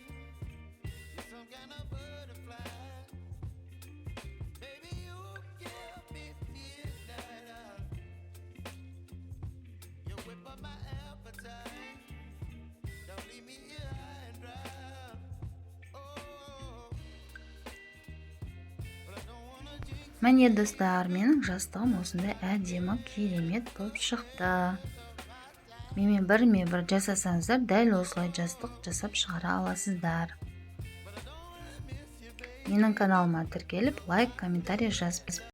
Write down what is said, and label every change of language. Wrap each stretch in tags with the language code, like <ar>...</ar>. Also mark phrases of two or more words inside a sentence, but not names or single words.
<en>You're some kind of butterfly. Baby, you give me midnight. You whip up my appetite. Don't leave me here high and dry. Oh, but I don't wanna jinx.</en> <kk>Міне достар, менің жастығым осындай әдемі керемет болып шықты. Менімен бір жасасаңыздар, дәл осылай жастық жасап шығара аласыздар. Менің каналыма тіркеліп, лайк, комментарий жазып</kk>